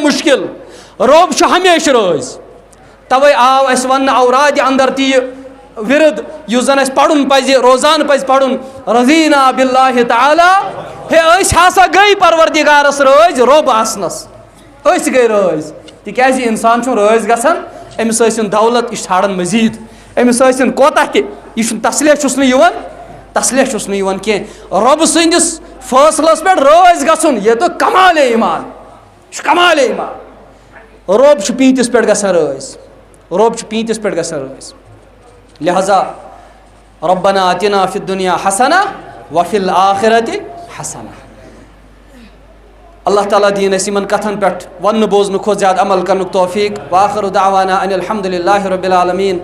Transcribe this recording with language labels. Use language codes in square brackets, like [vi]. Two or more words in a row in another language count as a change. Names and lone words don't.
[ks] مُشکل رۄب چھُ ہمیشہ رٲضۍ توے آو اَسہِ وننہٕ اورادِ اندر تہِ یہِ ورد یُس زن اَسہِ پرُن پزِ روزان پزِ پرُن [ar] رضینا باللہ تعالیٰ [ks] ہے أسۍ ہسا گٔے پروردگارس رٲضۍ رۄب آسنس أسۍ گٔے رٲضۍ تِکیازِ انسان چھُنہٕ رٲضۍ گژھان أمِس ٲسِن دولت یہِ چھُ ژھانڈان مزیٖد أمِس ٲسِن کوتاہ تہِ یہِ چھُنہٕ تسلیہ چھُس نہٕ یِوان کینٛہہ رۄبہٕ سٕنٛدِس فٲصلس پٮ۪ٹھ رٲضۍ گژھُن یہ تو کمالے ایمان یہِ چھُ کمالے ایمان رۄب چھُ پیٖنتِس پٮ۪ٹھ گژھان رٲضۍ لہذا [ar] ربنا آتنا فی الدنیا حسنہ وفی الآخرت حسنہ [ks] اللہ تعالیٰ دین اَسہِ یِمن کتھن پٮ۪ٹھ وننہٕ بوزنہٕ کھۄتہٕ زیادٕ عمل کرنُک توفیق [ar] وآخر دعوانا ان الحمد للہ رب العالمین